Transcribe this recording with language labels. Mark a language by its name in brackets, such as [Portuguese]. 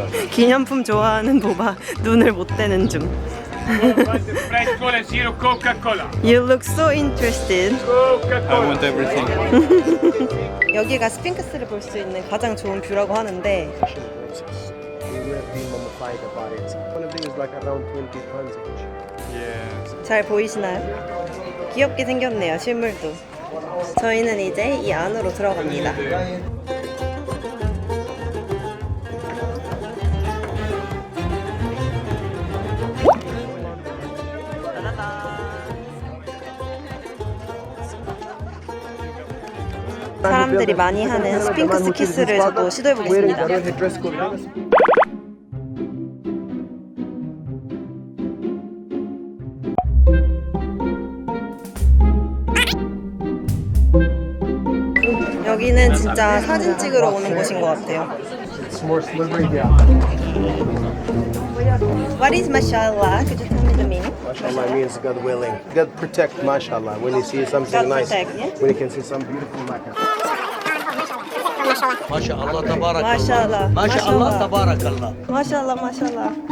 [Korean] 기념품 좋아하는 보바 눈을 못 떼는 중. [English] Sprite Cola Zero Coca-Cola. You look so interested. I want everything. [Korean] 여기가 스핑크스를 볼 수 있는 가장 좋은 뷰라고 하는데 [English] They will be mummified about it. One of these is like around 20 tons each. Yeah. [Korean] 잘 보이시나요? 귀엽게 생겼네요, 실물도. 저희는 이제 이 안으로 들어갑니다. 사람들이 많이 하는 스핑크스 키스를 저도 시도해보겠습니다. [English] Dress code. [Korean] 여기는 진짜 사진 찍으러 오는 곳인 것 같아요. [English] It's more slippery, yeah. What is mashallah? Could you tell me the meaning? Mashallah means God willing. God protect, mashallah. When you see something God nice, protect, yeah? when you can see something beautiful like that. [Arabic] ما شاء الله تبارك Mashallah. الله ما شاء الله تبارك الله Mashallah, mashallah.